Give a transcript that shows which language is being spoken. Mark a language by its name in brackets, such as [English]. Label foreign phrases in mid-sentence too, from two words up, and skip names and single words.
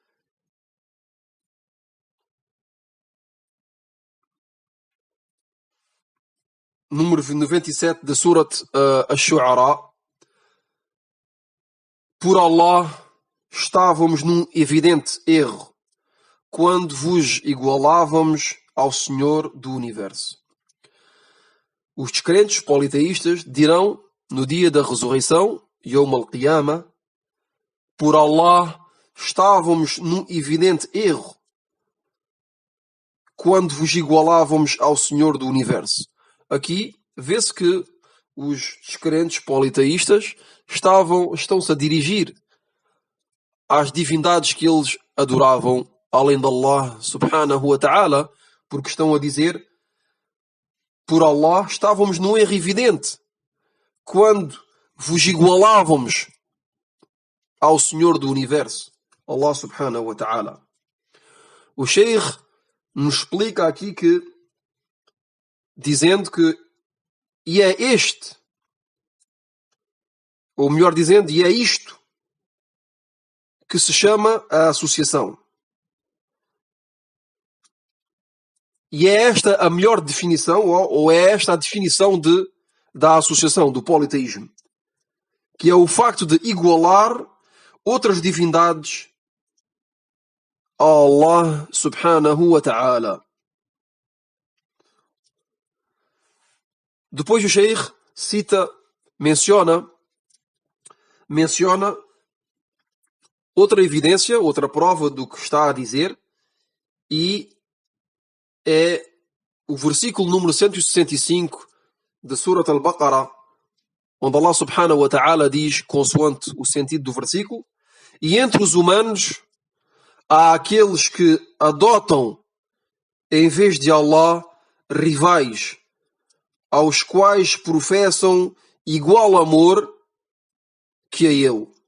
[Portuguese] número 97 da Surat Ash-Shu'ara, por Allah, estávamos num evidente erro quando vos igualávamos ao Senhor do Universo. Os descrentes politeístas dirão no dia da ressurreição, [Arabic] يوم القيامة, [Portuguese] por Allah, estávamos num evidente erro quando vos igualávamos ao Senhor do Universo. Aqui vê-se que os descrentes politeístas estão-se a dirigir às divindades que eles adoravam, além de Allah [Arabic] سبحانه وتعالى, [Portuguese] porque estão a dizer, por Allah, estávamos num erro evidente quando vos igualávamos ao Senhor do Universo, [Arabic] الله سبحانه وتعالى. [Portuguese] O Sheikh nos explica aqui que, dizendo que, e é este, ou melhor dizendo, e é isto que se chama a associação. E é esta a melhor definição, ou é esta a definição da associação, do politeísmo, que é o facto de igualar outras divindades a Allah [Arabic] سبحانه وتعالى. [Portuguese] Depois o Sheikh menciona outra evidência, outra prova do que está a dizer, e é o versículo número 165 de Surat Al-Baqarah, onde Allah [Arabic] سبحانه وتعالى [Portuguese] diz, consoante o sentido do versículo, e entre os humanos há aqueles que adotam, em vez de Allah, rivais, aos quais professam igual amor que a Ele.